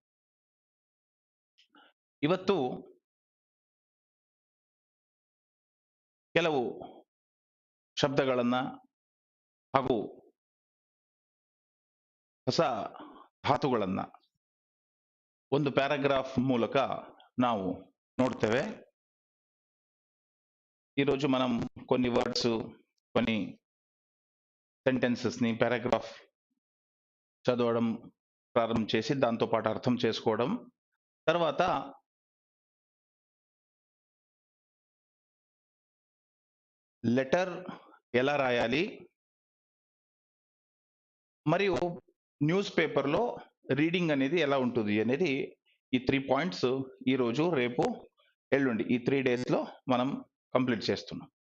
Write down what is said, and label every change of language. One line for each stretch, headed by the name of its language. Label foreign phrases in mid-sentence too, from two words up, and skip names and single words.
Kannada: ಇವತ್ತು ಕೆಲವು ಶಬ್ದಗಳನ್ನ ಹಾಗೂ ಹೊಸ ಧಾತುಗಳನ್ನ ಒಂದು ಪ್ಯಾರಾಗ್ರಾಫ್ ಮೂಲಕ ನಾವು ನೋಡ್ತೇವೆ.
Telugu: ఈరోజు మనం కొన్ని వర్డ్స్, కొన్ని సెంటెన్సెస్ ని పారాగ్రాఫ్ చదవడం ప్రారంభం చేసి దాంతో పాటు అర్థం చేసుకోవడం, తర్వాత లెటర్ ఎలా రాయాలి మరియు
English: news paper
Telugu: రీడింగ్ అనేది ఎలా ఉంటుంది అనేది ఈ 3 పాయింట్స్ ఈ రోజు, రేపు, ఎల్లుండి ఈ 3 days లో మనం కంప్లీట్ చేస్తున్నాం.